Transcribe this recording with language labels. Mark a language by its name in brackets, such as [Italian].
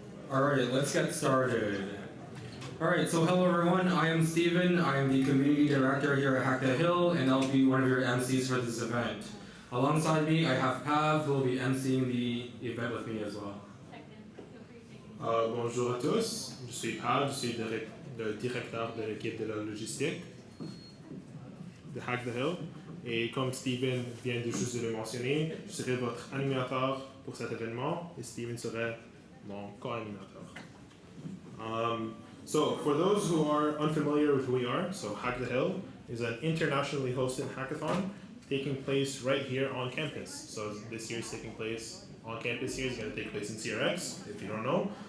[English] Alright, let's get started. Alright, so hello everyone, I am Steven, I am the Community Director here at Hack the Hill, and I'll be one of your MCs for this event. Alongside me, I have Pav, who will be MCing the event with me as well. [French] Bonjour à tous, je suis Pav, je suis le directeur de l'équipe de la logistique de Hack the Hill. Et comme Steven vient de juste de le mentionner, je serai votre animateur pour cet événement et Steven serait mon co-animateur. [English] So for those who are unfamiliar with who we are, so Hack the Hill is an internationally hosted hackathon taking place right here on campus. So this year is taking place on campus here. It's going to take place in CRX, if you don't know.